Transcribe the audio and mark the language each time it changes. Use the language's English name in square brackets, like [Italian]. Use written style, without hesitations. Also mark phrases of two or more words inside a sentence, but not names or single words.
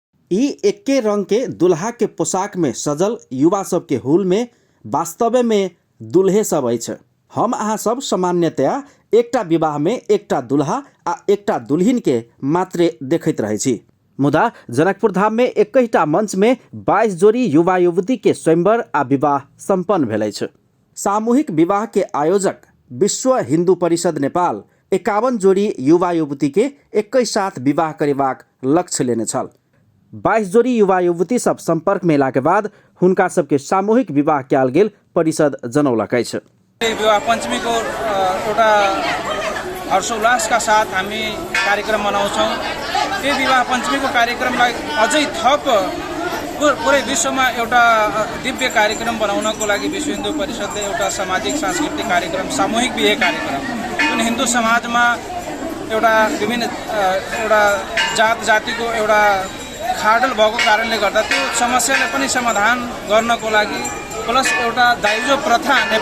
[Maithili] ई एक्के रंग के दुल्हा के पोशाक में सजल युवा सब के हुल में वास्तव में दुल्हे सब अछि। हम अहाँ सब सामान्यतया एकटा विवाह में एकटा दुल्हा आ एकटा दुल्हिन के मात्रे देखैत रहै छी, मुदा जनकपुर धाम में एकैटा मंच में 22 जोड़ी युवा युवती के स्वयंवर आ विवाह संपन्न भेल अछि। सामूहिक विवाह के आयोजक विश्व हिंदू परिषद नेपाल 51 जोड़ी युवा युवती के एकै साथ विवाह करेबाक लक्ष्य लेने छल। 22 जोड़ी युवा युवती सब संपर्क में अयला के बाद हुनका सबके सामूहिक विवाह कयल गेल परिषद जनौलक अछि। [Nepali] विवाह पंचमी को एउटा हर्षोल्लास का साथ हामी कार्यक्रम मनाउँछौँ। यो विवाह पंचमी को कार्यक्रमलाई अझै थप पुरै विश्वमा एउटा दिव्य कार्यक्रम बनाउनको लागि विश्व हिन्दू परिषदले एउटा सामाजिक सांस्कृतिक कार्यक्रम सामूहिक बिहे कार्यक्रम जुन हिन्दू समाजमा एउटा विभिन्न एउटा जात जातिको एउटा खाडल भएको कारणले गर्दा त्यो समस्यालाई पनि समाधान गर्नको लागि प्लस एउटा दाइजो प्रथा